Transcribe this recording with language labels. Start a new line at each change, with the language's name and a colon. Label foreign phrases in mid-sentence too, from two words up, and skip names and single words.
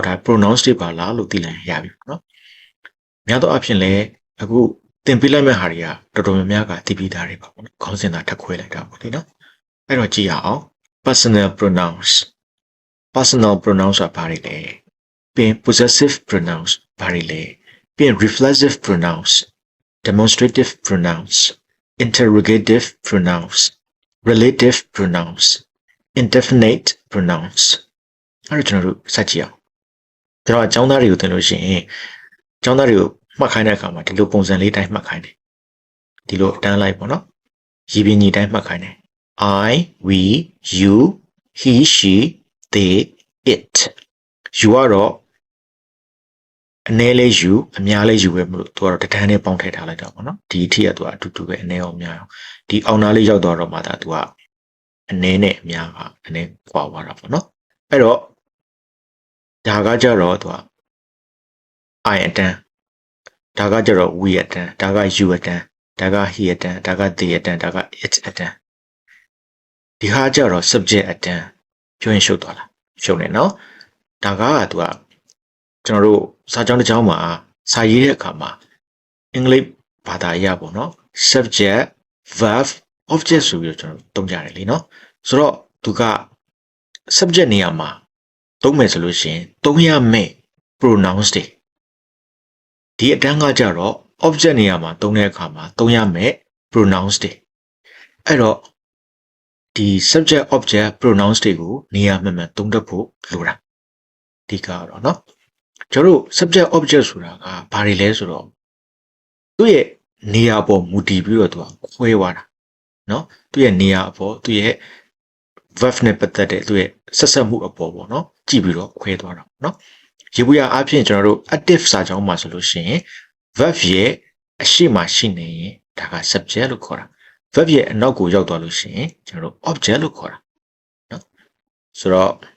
English: pronounce
Burmese: တွေပါလားလို့သိလိုက်ရပြီပေါ့နော်များသောအားဖြင့်လဲအခုသင်ပေးလိုက်မဲ့ဟာတွေကတော်တော်များများကသိပြီးသားတွေပါပေါ့နော်ခေါင်းစဉ်သာထပ်ခွဲလိုက်တာပေါ့လေနော်အဲ့တော့ကြည့်ရအောင် personal pronouns ဆိုတာဘာတွေလဲပြီး
English: possessive pronouns
Burmese: ဘာတွေလဲပြီး
English: reflexive pronouns demonstrative pronouns interrogative pronouns relative pronouns indefinite pronouns
Burmese: အဲ့တော့ကျွန်တော်တို့စကြည့်အောင်ကျွန်တော်အကြောင်း သားတွေကိုသင်လို့ရှိရင်အကြောင်းသားတွေကိုမှတ်ခိုင်းတဲ့အခါမှာဒီလိုပုံစံလေးတိုင်းမှတ်ခိုင်းတယ်ဒီလိုတန်းလိုက်ပေါ့ နော်ရည်ပြင်းကြီးတိုင်းမှတ်ခိုင်းတယ်
English: I we you he she they it you
Burmese: ကတော့အနည်းလေးယူအများလေးယူပဲမလို့သူကတော့တထန်းနဲ့ပေါင်းထည့်ထားလိုက်တာပေါ့နော်ဒီအထိကသူကအတူတူပဲအနည်းအောင်များအောင်ဒီအောင်နာလေးရောက်သွားတော့မှဒါသူကအနည်းနဲ့အများကအနည်းကွာသွားတာပေါ့နော်အဲ့တော့ဒါကကြတော့သူက I အတန်းဒါကကြတော့ we အတန်းဒါက you အတန်းဒါက he အတန်းဒါက they အတန်းဒါက it အတန်းဒီဟာကြတော့ subject အတန်းပြောရင်ရှုပ်သွားလားရှုပ်နေနော်ဒါကသူကကျွန်တော်တို့စာကြောင်းတစ်ကြောင်းမှာ စာရေးတဲ့အခါမှာအင်္ဂလိပ်ဘာသာအရပေါ့နော်
English: subject verb object
Burmese: ဆိုပြီးတော့ကျွန်တော်သုံးကြတယ်လीနော်ဆိုတော့သူက subject နေရာမှာသုံးမယ်ဆိုလို့ရှိရင်သုံးရမယ့် pronouns တွေဒီအတ န်းကကြတော့ object နေရာမှာသုံးတဲ့အခါမှာသုံးရမယ့် pronouns တွေအဲ့တော့ဒီ
English: subject object pronouns
Burmese: တွေကိုနေရာမှန်မှန်သုံးတတ်ဖို့လိုတာ ဒီကတော့เนาะကျွန်တော်တို့
English: subject object
Burmese: ဆိုတာကဘာတွေလဲဆိုတော့သူ့ရဲ့နေရာပေါ်မူတည်ပြီးတော့သူကခွဲသွားတာเนาะသူ့ရဲ့နေရာအပေါ်သူ့ရဲ့ verb နဲ့ပတ်သက်တဲ့သူ့ရဲ့ဆက်ဆက်မှုအပေါ်ပေါ့เนาะကြည့်ပြီးတော့ခွဲသွားတာเนาะရေဘူးရအားဖြင့်ကျွန်တော်တို့ active စာကြောင်းမှာဆိုလို့ရှိရင် verb ရဲ့အရှိမရှိနေရင်ဒါက subject လို့ခေါ်တာ verb ရဲ့အနောက်ကိုရောက်သွားလို့ရှိရင်ကျွန်တော်တို့ object လို့ခေါ်တာเนาะဆိုတော့